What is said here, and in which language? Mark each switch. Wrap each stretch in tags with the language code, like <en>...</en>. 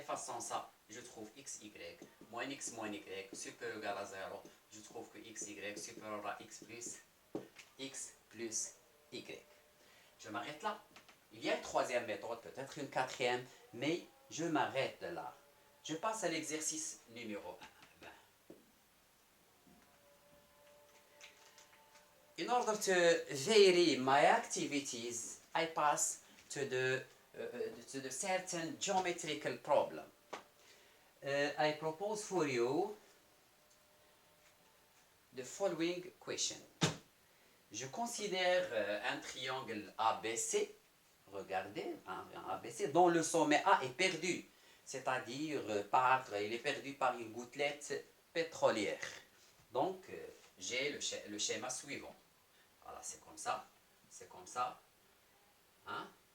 <fr>Effaçons ça, je trouve x, y, moins y, supérieur ou égal à 0. Je trouve que x, y, supérieur à x plus plus y. Je m'arrête là. Il y a une troisième méthode, peut-être une quatrième, mais je m'arrête là. Je passe à l'exercice numéro 1.</fr> <en>In order to vary my activities, I pass to the certain geometrical problem. I propose for you the following question.</en> <fr>Je considère un triangle ABC, regardez, un ABC, dont le sommet A est perdu, c'est-à-dire il est perdu par une gouttelette pétrolière. Donc, j'ai le schéma suivant. Voilà, c'est comme ça, c'est comme ça. Hein?</fr>